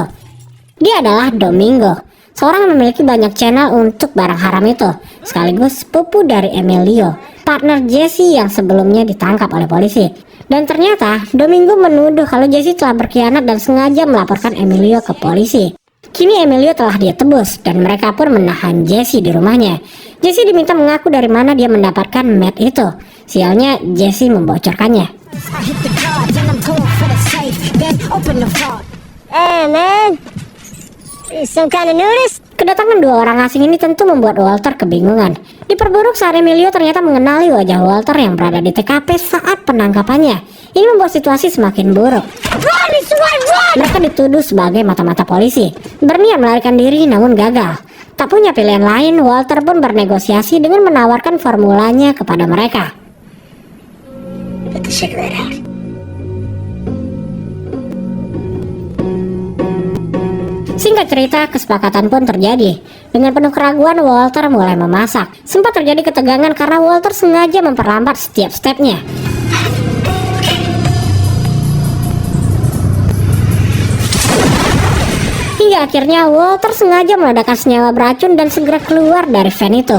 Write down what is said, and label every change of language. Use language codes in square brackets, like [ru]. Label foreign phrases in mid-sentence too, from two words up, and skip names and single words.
[id] Dia adalah Domingo, seorang yang memiliki banyak channel untuk barang haram itu, sekaligus sepupu dari Emilio, partner Jesse yang sebelumnya ditangkap oleh polisi. Dan ternyata Domingo menuduh kalau Jesse telah berkhianat dan sengaja melaporkan Emilio ke polisi. Kini Emilio telah dia tebus dan mereka pun menahan Jesse di rumahnya. Jesse diminta mengaku dari mana dia mendapatkan meth itu. Sialnya Jesse membocorkannya. [en] Hey man, some kind of nudist? [id] Kedatangan dua orang asing ini tentu membuat Walter kebingungan. Diperburuk saat Emilio ternyata mengenali wajah Walter yang berada di TKP saat penangkapannya. Ini membuat situasi semakin buruk. Mereka dituduh sebagai mata-mata polisi, berniat melarikan diri namun gagal. Tak punya pilihan lain, Walter pun bernegosiasi dengan menawarkan formulanya kepada mereka. [en] Put the cigarette out. [id] Singkat cerita, kesepakatan pun terjadi. Dengan penuh keraguan, Walter mulai memasak. Sempat terjadi ketegangan karena Walter sengaja memperlambat setiap stepnya. Hingga akhirnya Walter sengaja meledakkan senyawa beracun dan segera keluar dari van itu.